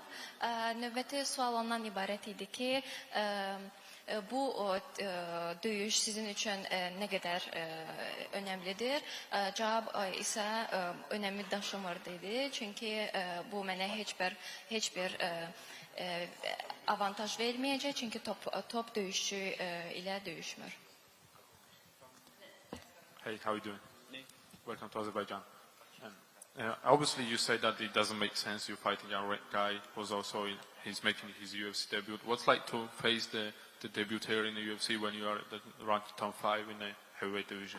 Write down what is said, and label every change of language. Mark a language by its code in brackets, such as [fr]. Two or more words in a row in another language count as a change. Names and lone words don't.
[az] Növbəti sual ondan ibarət idi ki, bu döyüş sizin üçün nə qədər önəmlidir? Cavab isə önəmi daşımırdı idi. Çünki bu mənə heç bir avantaj verməyəcək. Çünki top döyüşçü ilə döyüşmür. [en] Hey, how are you doing? Welcome to Azerbaijan. Obviously, you say that it doesn't make sense. You're fighting a red guy who's also he's making his UFC debut. What's like to face the debuter in the UFC when you are ranked top 5 in the heavyweight division?